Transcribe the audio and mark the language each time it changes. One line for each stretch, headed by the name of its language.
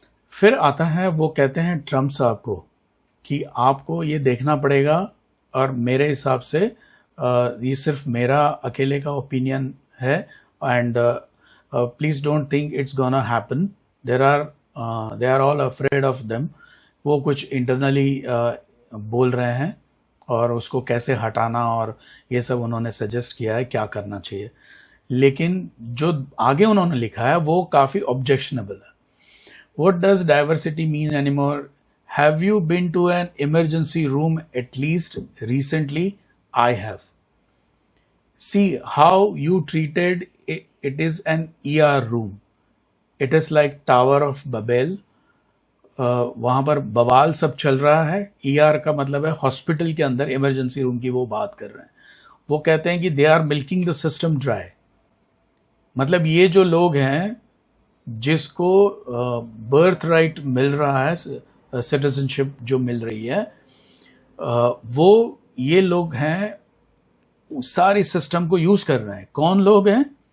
Hindi: फिर आता है, वो कहते हैं ट्रम्प साहब को कि आपको ये देखना पड़ेगा, और मेरे हिसाब से ये सिर्फ मेरा अकेले का ओपिनियन है,
English: And please don't think it's gonna happen, they are all afraid of them.
Hindi: वो कुछ इंटरनली बोल रहे हैं और उसको कैसे हटाना और ये सब उन्होंने सजेस्ट किया है क्या करना चाहिए। लेकिन जो आगे उन्होंने लिखा है वो काफ़ी ऑब्जेक्शनेबल है।
English: What does diversity mean anymore? Have you been to an emergency room at least recently? I have. See how you treated it. It is an ER room. It is like Tower of Babel.
Hindi: वहाँ पर बवाल सब चल रहा है। ER का मतलब है हॉस्पिटल के अंदर इमरजेंसी रूम की वो बात कर रहे हैं। वो कहते हैं कि
English: They are milking the system dry.
Hindi: मतलब ये जो लोग हैं जिसको बर्थ राइट मिल रहा है, सिटीजनशिप जो मिल रही है, वो ये लोग हैं सारी सिस्टम को यूज़ कर रहे हैं। कौन लोग हैं?